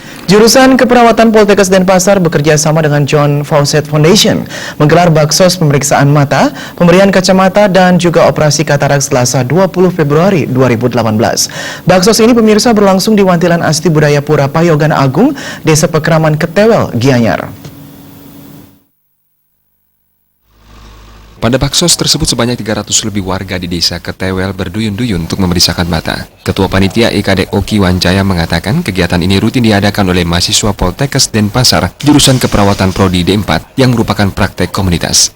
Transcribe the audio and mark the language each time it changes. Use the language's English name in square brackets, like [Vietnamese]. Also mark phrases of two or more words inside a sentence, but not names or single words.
[Indonesian] Jurusan Keperawatan Poltekkes Denpasar bekerja sama dengan John Fawcett Foundation menggelar baksos pemeriksaan mata, pemberian kacamata dan juga operasi katarak Selasa 20 Februari 2018. Baksos ini pemirsa berlangsung di Wantilan Asti Budaya Pura Payogan Agung, Desa Pekraman Ketewel, Gianyar. Pada baksos tersebut sebanyak 300 lebih warga di desa Ketewel berduyun-duyun untuk memeriksakan mata. Ketua Panitia IKD Oki Wancaya mengatakan kegiatan ini rutin diadakan oleh mahasiswa Poltekkes Denpasar jurusan Keperawatan Prodi D4 yang merupakan praktek komunitas.